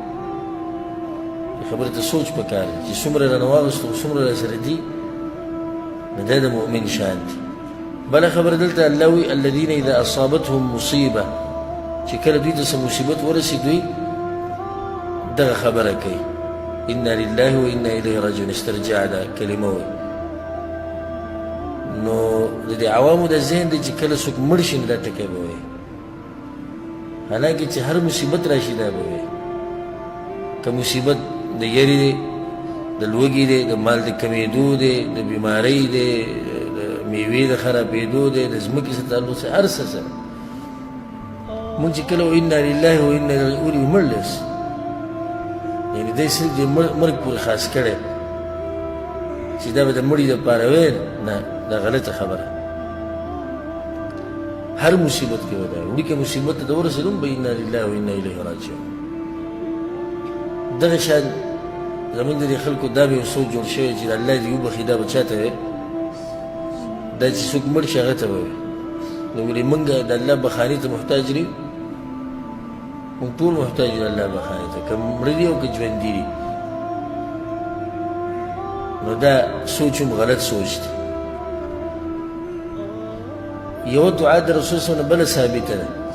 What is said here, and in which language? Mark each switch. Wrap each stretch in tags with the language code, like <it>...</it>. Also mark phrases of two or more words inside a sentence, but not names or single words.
<ps>خبرې ته سوچ پکار دی چې څومره رانه واغېستو خو څومره راسره دي نو دا د مؤمن شان دی بله خبره دلته الله وایي</ps> <ar>الذین اذا اصابتهم مصیبه</ar> <ps>چې کله دوی ته څه مصیبت ورسي دوی دغه خبره کوي</ps> <ar>انا لله و انا الیه راجعون</ar> <ps>استرجاع دا کلمه وایي نو د دې عوامو د ذهن دی چې کله څوک مړ شي نو دا ټکی به وایي حالانکه چې هر مصیبت راشي دا به وایي که مصیبت د یری دی د لوږې دی د مال د کمیدو دی د بیمارۍ دی د میوې د خرابېدو دی د ځمکې سره تعلق سره هر څه سره مونږ چې کله</ps> <ar>انا لله و انا الیه راجعون</ar> <ps>مړ لس یعنی دی صرف د مرګ پورې خاص کړی چې دا به د مړي دپاره ویل نه دا غلطه خبره هر مصیبت کې به دا وړوکې مصیبت ته ورسېدو به</ps> <ar>انا لله و انا الیه راجعون</ar> <ps>دغه شان زمونږ د دې خلکو دا به یو سوچ جوړ شوی چې د الله دې وبخي دا به چا ته وی دا چې څوک مړ شي هغه ته به وی نو ولې موږ د الله بخاني ته محتاج نه یو موږ ټول محتاج یو د الله بخاني ته که مړه دي او که ژوندي دي نو دا سوچ هم غلط سوچ دی یوه دعا د رسول</ps> <ar>صلی الله</ar> <ps>بله ثابته ده</ps>